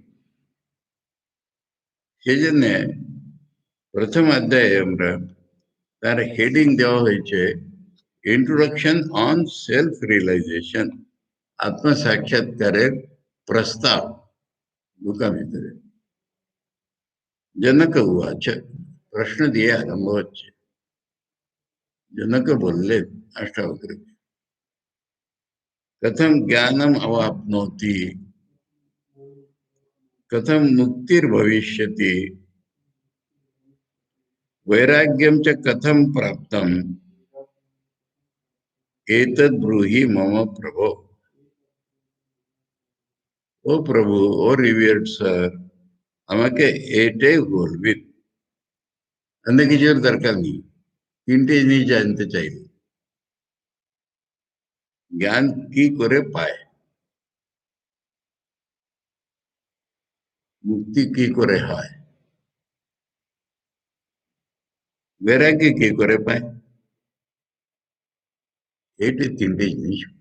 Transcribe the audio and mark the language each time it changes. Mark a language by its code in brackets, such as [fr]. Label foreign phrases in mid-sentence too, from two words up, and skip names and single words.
[bn] সেই জন্য প্রথম অধ্যায়ে আমরা তার হেডিং দেওয়া হয়েছে [en] introduction on self realization, [bn] আত্ম সাক্ষাৎকারের প্রস্তাব। দুকা ভিতরে [sa] जनक उवाच, [bn] प्रश्न দিয়ে আরম্ভ হচ্ছে। [sa] जनक বললেন अष्टावक्र, कथम ज्ञानम अवाप्नोति, कथम मुक्तिर्भविष्यति, वैराग्यम च कथम प्राप्तम, एतद् ब्रूहि मम प्रभो। ओ प्रभु, ओ [en] revered sir, [bn] আমাকে এটাই বলবেন, অন্য কিছুর দরকার নেই। তিনটে জিনিস জানতে চাইলে, জ্ঞান কি করে পায়, মুক্তি কি করে হয়, বৈরাগ্য কি করে পায়, এইটি তিনটে জিনিস।